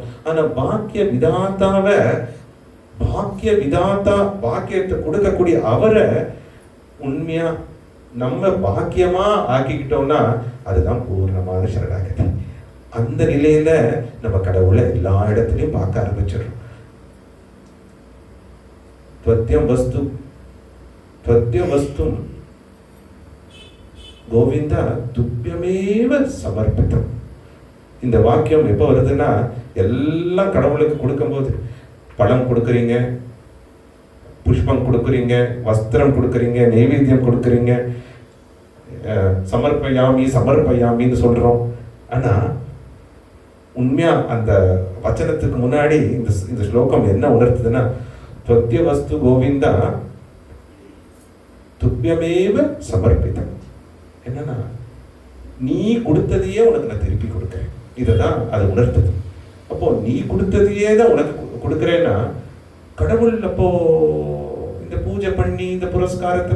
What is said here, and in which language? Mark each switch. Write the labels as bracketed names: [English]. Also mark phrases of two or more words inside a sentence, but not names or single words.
[Tamil] ஆனா பாக்கிய விதாத்தாவை, பாக்கியத்தை கொடுக்கக்கூடிய அவரை உண்மையா நம்ம பாக்கியமா ஆக்கிக்கிட்டோம்னா அதுதான் பூர்ணமான சரணாகதி. அந்த நிலையில நம்ம கடவுளை எல்லா இடத்துலயும் பார்க்க ஆரம்பிச்சிடறோம். [Sanskrit] त्वद्यं वस्तु गोविन्द तुभ्यमेव समर्पितम्. [Tamil] இந்த வாக்கியம் எப்போ வருதுன்னா, எல்லாம் கடவுளுக்கு கொடுக்கும்போது, பழம் கொடுக்குறீங்க, புஷ்பம் கொடுக்குறீங்க, வஸ்திரம் கொடுக்குறீங்க, நைவேத்தியம் கொடுக்குறீங்க, சமர்ப்பயாமின்னு சொல்றோம். ஆனா உண்மையா அந்த வச்சனத்துக்கு முன்னாடி இந்த ஸ்லோகம் என்ன உணர்த்துதுன்னா, [Sanskrit] त्वद्य वस्तु गोविन्द तुभ्यमेव समर्पितम्. [Tamil] என்னன்னா, நீ கொடுத்ததையே உனக்கு நான் திருப்பி கொடுக்கிறேன். இதைதான் அது உணர்த்துது. அப்போ நீ கொடுத்ததையே தான் உனக்கு கொடுக்குறேன்னா, கடவுள் அப்போ இந்த பூஜை பண்ணி இந்த புரஸ்காரத்துல